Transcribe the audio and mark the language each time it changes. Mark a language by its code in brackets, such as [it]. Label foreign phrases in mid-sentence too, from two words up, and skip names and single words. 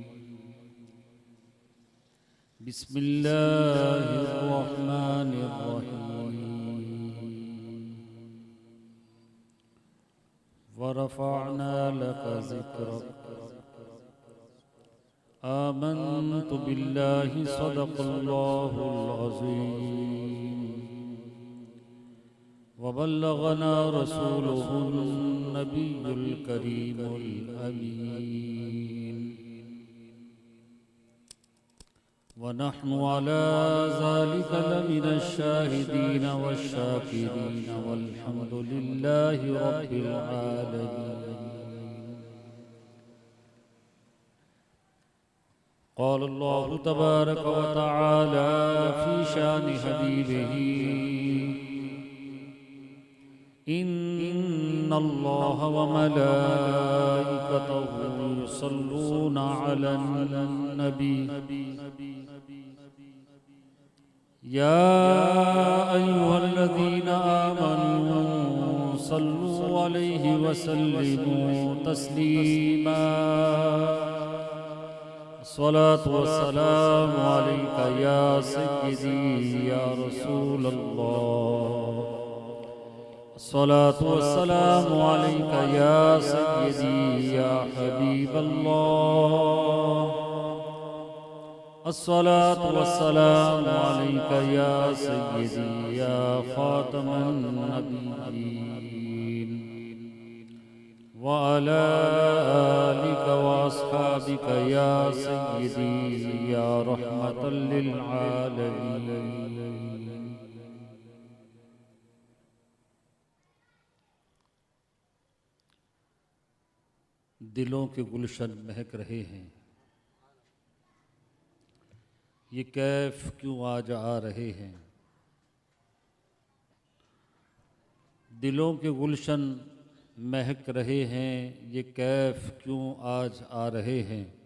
[ar] بسم الله الرحمن الرحيم. ورفعنا لك ذكرك. آمنت بالله صدق الله العظيم. وبلغنا رسوله النبي الكريم الأمين. ونحن على ذلك لمن الشاهدين والشاكرين والحمد لله رب العالمين. قال الله تبارك وتعالى في شأن حبيبه إن الله وملائكته يصلون على النبي يا أيها الذين آمنوا صلوا عليه وسلموا تسليما. الصلاة والسلام عليك يا سيدي يا رسول الله. الصلاة والسلام عليك يا سيدي يا حبيب الله. الصلاة والسلام عليك يا سيدي يا خاتم النبيين وعلى آلك وأصحابك يا سيدي يا رحمة للعالمين. [ur] دلوں کے گلشن مہک رہے ہیں، یہ کیف کیوں آج آ رہے ہیں. دلوں کے گلشن مہک رہے ہیں، یہ کیف کیوں آج آ رہے ہیں.